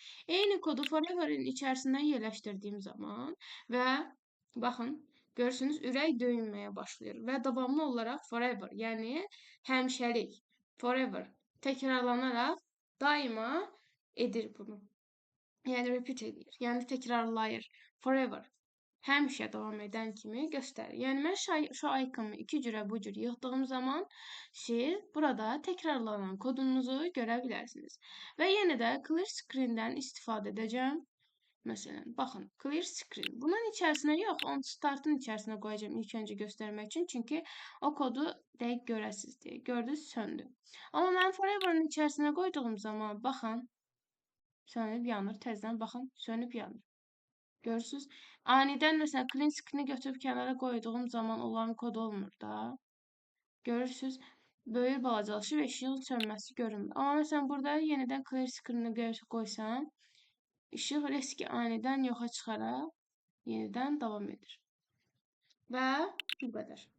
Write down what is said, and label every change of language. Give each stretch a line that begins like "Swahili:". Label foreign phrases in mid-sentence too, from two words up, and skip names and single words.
Azerbaijani: Eyni kodu forever'ın içərisindən yerləşdirdiyim zaman və baxın, görürsünüz, ürək döyünməyə başlayır və davamlı olaraq forever, yəni həmişəlik, forever təkrarlanaraq daima edir bunu. Yəni repeat edir, yəni təkrarlayır, forever. Həmişə davam edən kimi göstərir. Yəni mən şu icon'u iki cürə bu cür yığdığım zaman siz burada təkrarlanan kodunuzu görə bilərsiniz. Və yenə də
English: clear screen-
Azerbaijani: dən istifadə edəcəm. Məsələn, baxın,
English: clear screen.
Azerbaijani: Bunun içərisinə yox,
English: on startın
Azerbaijani: içərisinə qoyacağım ilk öncə göstərmək üçün. Çünki o kodu dəqiq görəsiniz deyə. Gördünüz, söndü. Amma mən forever'ın içərisinə qoyduğum zaman, baxın, sönüb yanır. Təzədən baxın, sönüb yanır. Görürsünüz. Anidən məsələn
English: clean screen-
Azerbaijani: i götürüb kənara qoyduğum zaman olan kod olmur da. Görürsünüz. Böyür balacalaşır və işığın sönməsi görünmür. Amma məsələn burada yenidən
English: clear screen-
Azerbaijani: i qoysam, işıq riski anidən yoxa çıxaraq yenidən davam edir. Və bu qədər.